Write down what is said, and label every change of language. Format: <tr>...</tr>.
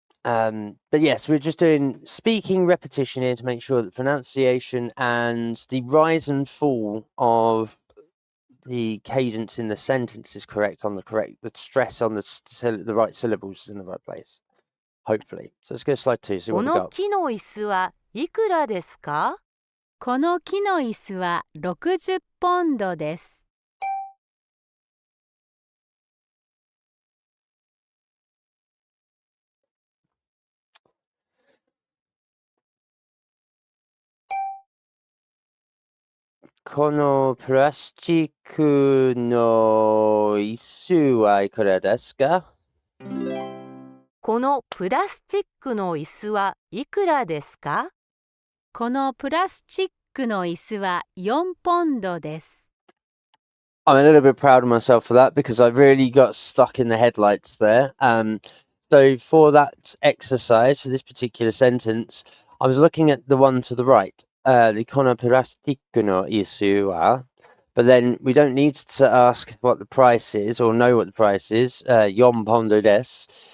<en>But yes, we're just doing speaking repetition here to make sure that pronunciation and the rise and fall of the cadence in the sentence is correct on the stress on the right syllables is in the right place. Hopefully. So let's go to slide 2. See</en> <ja>こ</ja> <en>what we</en> <ja>の</ja> <en>got.</en> <ja>木の椅子はいくらですか？この木の椅子は60ポンドです。このプラスチックの椅子はいくらですか？このプラスチックの椅子はいくらですか？このプラスチックの椅子は4ポンドです。</ja> <en>I'm a little bit proud of myself for that because I really got stuck in the headlights there. So for that exercise, for this particular sentence, I was looking at the one to the right, the</en> <ja>kono plastic no isu wa,</ja> <en>but then we don't need to ask what the price is or know what the price is,</en> <ja>yon pondo des.</ja>